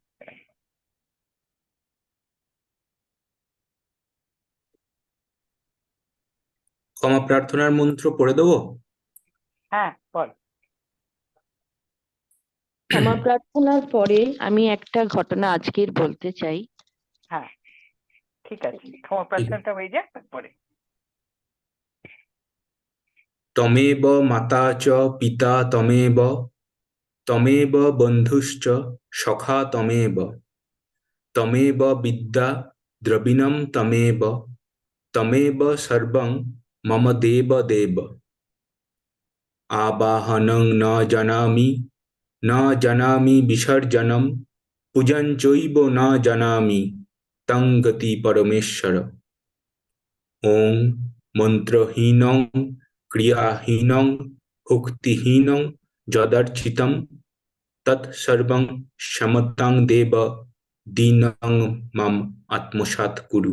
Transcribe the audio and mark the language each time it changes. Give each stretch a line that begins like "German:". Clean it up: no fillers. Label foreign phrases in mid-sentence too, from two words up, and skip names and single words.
Bangla: ক্ষমা প্রার্থনার মন্ত্র পড়ে দেবো? হ্যাঁ, বল। ক্ষমা প্রার্থনার পরে আমি একটা ঘটনা আজকের বলতে চাই। হ্যাঁ, ঠিক আছে, ক্ষমা প্রার্থনাটা হয়ে যাক তারপরে।
Sanskrit: त्वमेव माता च पिता त्वमेव, त्वमेव बन्धुश्च सखा त्वमेव, त्वमेव विद्या द्रविणम् त्वमेव, त्वमेव सर्वं मम देव देव। आवाहनं न जानामि, न जानामि विसर्जनम्, पूजाञ्चैव न जानामि त्वं गति परमेश्वर। ॐ मन्त्रहीनं क्रियाहीनं भक्तिहीनं यदर्चितं तत्सर्वं समतां देव दीनं मम आत्मसात् कुरु।